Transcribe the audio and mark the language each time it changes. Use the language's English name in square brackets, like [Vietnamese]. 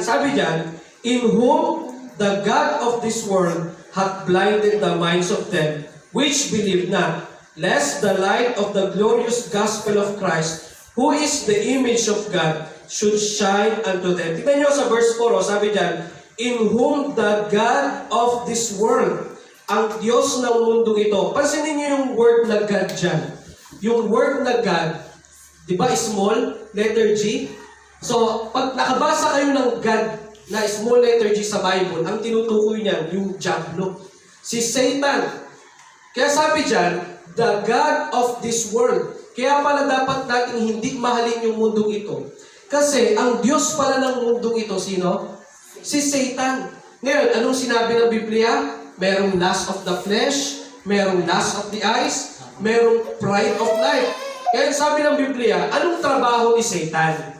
[Filipino] Sabi dyan, [English] in whom the God of this world hath blinded the minds of them which believe not, lest the light of the glorious gospel of Christ, who is the image of God, should shine unto them. [Filipino] Tignan nyo sa verse 4, sabi dyan, [English] in whom the God of this world, [Filipino] ang Diyos ng mundong ito. Pansinin nyo yung word na God dyan. Yung word na God, di ba small, letter G? So, pag nakabasa kayo ng God na small letter G sa Bible, ang tinutukoy niyan, yung diablo. Si Satan. Kaya sabi dyan, [English] the God of this world. [Filipino] Kaya pala dapat natin hindi mahalin yung mundong ito. Kasi ang Diyos pala ng mundong ito, sino? Si Satan. Ngayon, anong sinabi ng Biblia? Merong [English] lust of the flesh, [Filipino] merong [English] lust of the eyes, [Filipino] merong [English] pride of life. [Filipino] Kaya sabi ng Biblia, anong trabaho ni Satan?